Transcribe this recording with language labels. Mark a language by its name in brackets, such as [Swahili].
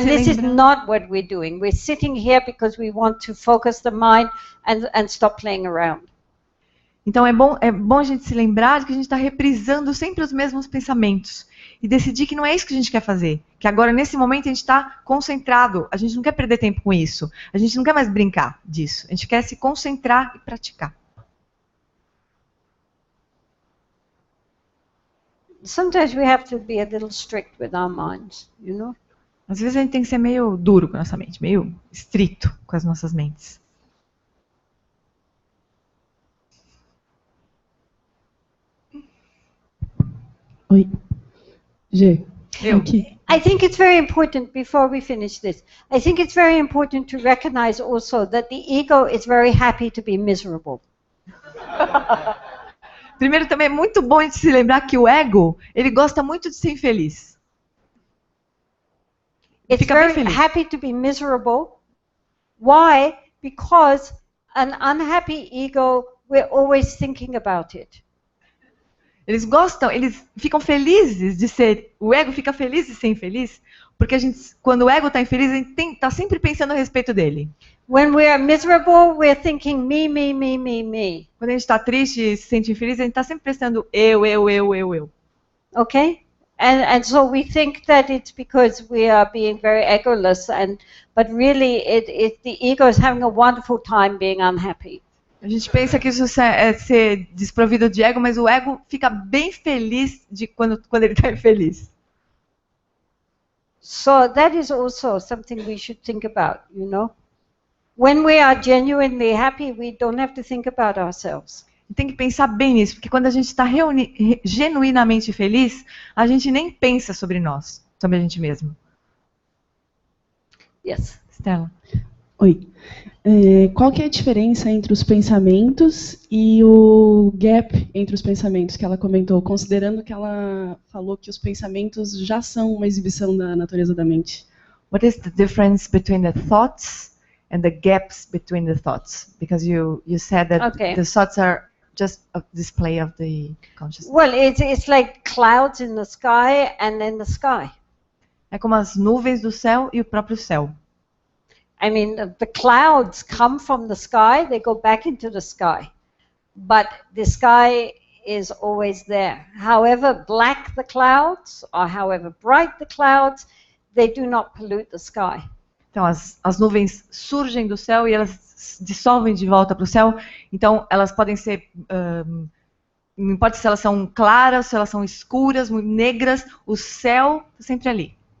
[English] And this is not what we're doing. We're sitting here because we want to focus the mind and stop playing around. [Portuguese] Então é bom a gente se lembrar de que a gente está reprisando sempre os mesmos pensamentos e decidir que não é isso que a gente quer fazer, que agora nesse momento a gente está concentrado, a gente não quer perder tempo com isso, a gente não quer mais brincar disso, a gente quer se concentrar e praticar. [English] Sometimes we have to be a little strict with our minds, you know? [Portuguese] Às vezes a gente tem que ser meio duro com a nossa mente, meio estrito com as nossas mentes. Oi. G. Eu. Aqui. [English] I think it's very important, before we finish this, I think it's very important to recognize also that the ego is very happy to be miserable. [Portuguese] Primeiro, também é muito bom a gente se lembrar que o ego, ele gosta muito de ser infeliz. [English] It's [Portuguese] Fica bem [English] very [Portuguese] feliz. [English] happy to be miserable. Why? Because an unhappy ego, we're always thinking about it. [Portuguese] Eles ficam felizes de ser. O ego fica feliz de ser infeliz, porque quando o ego está infeliz, a gente está sempre pensando a respeito dele. [English] When we are miserable, we're thinking me, me, me, me, me. [Portuguese] Quando a gente está triste e se sente infeliz, a gente está sempre pensando eu. [English] Okay? And so we think that it's because we are being very egoless, but really the ego is having a wonderful time being unhappy. [Portuguese] A gente pensa que isso é ser desprovido de ego, mas o ego fica bem feliz quando ele está infeliz. [English] So that is also something we should think about, you know? When we are genuinely happy, we don't have to think about ourselves. [Portuguese] Tem que pensar bem nisso, porque quando a gente está genuinamente feliz, a gente nem pensa sobre nós, sobre a gente mesmo. [English] Yes. Stella. [Portuguese] Oi. Qual que é a diferença entre os pensamentos e o gap entre os pensamentos que ela comentou, considerando que ela falou que os pensamentos já são uma exibição da natureza da mente? [English] What is the difference between the thoughts and the gaps between the thoughts? Because you said that the thoughts are just a display of the consciousness. Well, it's like clouds in the sky and in the sky. [Portuguese] É como as nuvens do céu e o próprio céu. [English] I mean, the clouds come from the sky, they go back into the sky. But the sky is always there. However black the clouds, or however bright the clouds, they do not pollute the sky. [Portuguese] Então, as nuvens surgem do céu e elas dissolvem de volta para o céu. Então, elas podem ser, não importa se elas são claras, se elas são escuras, muito negras, o céu está sempre ali.